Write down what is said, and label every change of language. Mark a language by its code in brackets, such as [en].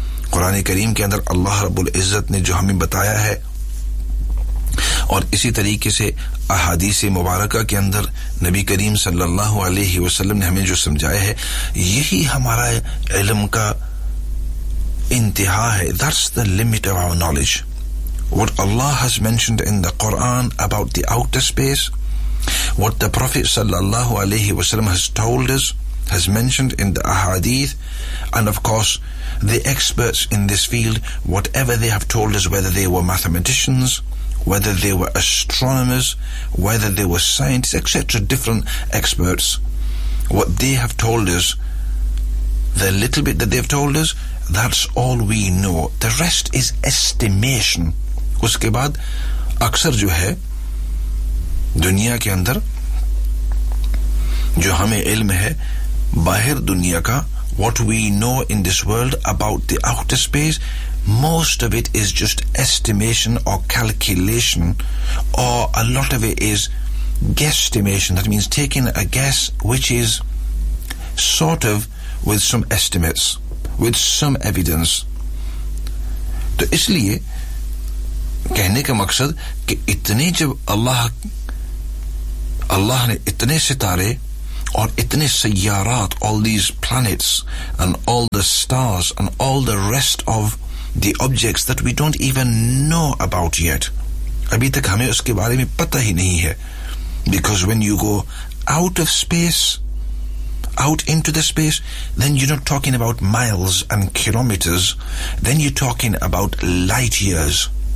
[ur] Quran e kareem ke andar Allah rabbul izzat ne jo hame bataya hai, اور اسی طریقے سے احادیث مبارکہ کے اندر نبی کریم صلی اللہ علیہ وسلم نے ہمیں جو سمجھایا ہے, یہی ہمارا علم کا انتہا ہے. [en] That's the limit of our knowledge. What Allah has mentioned in the Quran about the outer space, what the Prophet صلی اللہ علیہ وسلم has told us, has mentioned in the احادیث, and of course the experts in this field, whatever they have told us, whether they were mathematicians, whether they were astronomers, whether they were scientists, etc., different experts, what they have told us, the little bit that they've told us, that's all we know. The rest is estimation. اس کے بعد اکثر جو ہے دنیا کے اندر جو ہمیں علم ہے باہر دنیا کا, what we know in this world about the outer space, most of it is just estimation or calculation, or a lot of it is guesstimation. That means taking a guess which is sort of with some estimates, with some evidence. [ur] تو اس لیے کہنے کا مقصد کہ اتنے جب اللہ نے اتنے ستارے [en] or itni sayyarat, all these planets and all the stars and all the rest of the objects that we don't even know about yet. Abhi tak hame uske baare mein pata hi nahi hai. Because when you go out of space, out into the space, then you're not talking about miles and kilometers, then you're talking about light years.